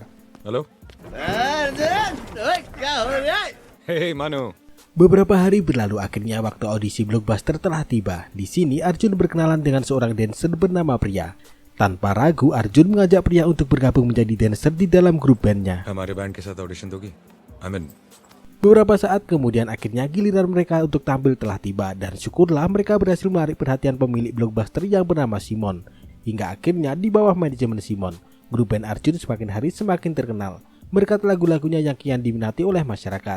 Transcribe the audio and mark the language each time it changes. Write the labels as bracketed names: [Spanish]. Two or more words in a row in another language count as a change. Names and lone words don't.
[Indonesian] Halo? Hei Manu. Beberapa hari berlalu, akhirnya waktu audisi Blockbuster telah tiba. Di sini Arjun berkenalan dengan seorang dancer bernama Priya. Tanpa ragu, Arjun mengajak Priya untuk bergabung menjadi dancer di dalam grup bandnya. [Hindi] हमारे बैंड के साथ ऑडिशन दोगी? [English] I'm in. [Indonesian] Beberapa saat kemudian akhirnya giliran mereka untuk tampil telah tiba, dan syukurlah mereka berhasil menarik perhatian pemilik Blockbuster yang bernama Simon. Hingga akhirnya di bawah manajemen Simon, grup band Arjun semakin hari semakin terkenal berkat lagu-lagunya yang kian diminati oleh masyarakat.